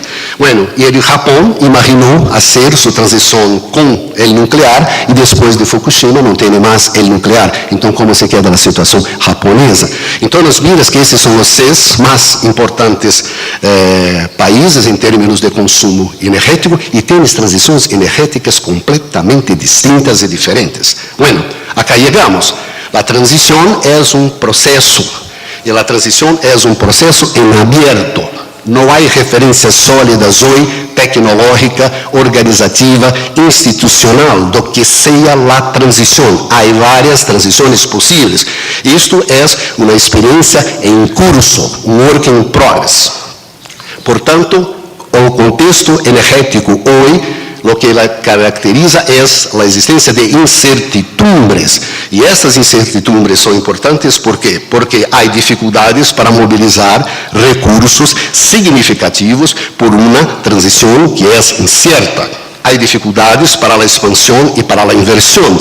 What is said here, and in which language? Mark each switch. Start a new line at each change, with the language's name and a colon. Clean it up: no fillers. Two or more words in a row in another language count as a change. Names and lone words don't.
Portuguese: Bueno, e o Japão imaginou fazer sua transição com o nuclear e depois de Fukushima não tem mais o nuclear. Então, como se queda a situação japonesa? Então, nós vimos que esses são os 6 mais importantes países em termos de consumo energético e temos transições energéticas completamente distintas e diferentes.
Spanish: Bueno, acá chegamos.
Portuguese: A transição é um processo, e a transição é um processo em aberto. Não há referências sólidas hoje, tecnológica, organizativa, institucional, do que seja a transição. Há várias transições possíveis. Isto é uma experiência em curso, um
English: work in progress.
Portuguese: Portanto, o contexto energético hoje
Spanish: lo que la caracteriza es la existencia de incertidumbres. Y estas incertidumbres son importantes, ¿por qué? Porque hay dificultades para movilizar recursos significativos por una transición que es incierta. Hay dificultades para la expansión y para la inversión.